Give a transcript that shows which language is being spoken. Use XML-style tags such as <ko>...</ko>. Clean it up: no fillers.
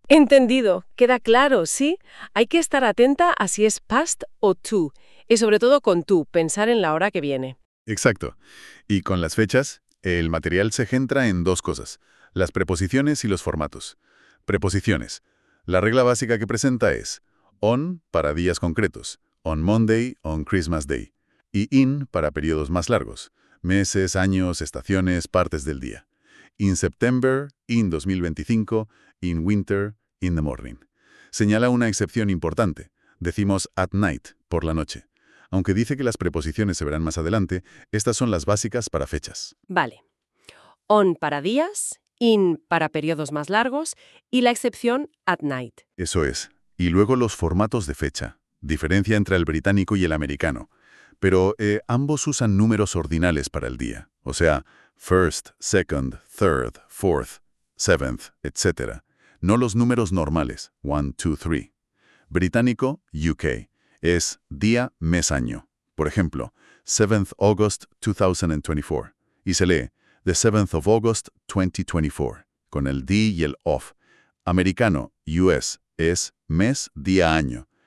<es>Entendido. Queda claro, ¿sí? Hay que estar atenta a si es past o to. Y sobre todo con to, pensar en la hora que viene. Exacto. Y con las fechas, el material se centra en dos cosas. Las preposiciones y los formatos. Preposiciones. La regla básica que presenta es on para días concretos.</es> <en>On Monday, on Christmas Day.</en> <es>Y in para periodos más largos. Meses, años, estaciones, partes del día.</es> <en>In September, in 2025, in winter, in the morning.</en> <es>Señala una excepción importante. Decimos</es> <en>at night,</en> <es>por la noche. Aunque dice que las preposiciones se verán más adelante, estas son las básicas para fechas. Vale. On para días, in para periodos más largos y la excepción</es> <en>at night.</en> <es>Eso es. Y luego los formatos de fecha. Diferencia entre el británico y el americano. Pero ambos usan números ordinales para el día.</es> <en>O sea, first, second, third, fourth, seventh, etc.</en> <es>No los números normales, 1, 2, 3. Británico, UK, es día, mes, año. Por ejemplo, 7th August 2024. Y se lee,</es> <en>the 7th of August 2024,</en> <es>con el D y el off. Americano, US, es mes, día, año.</es>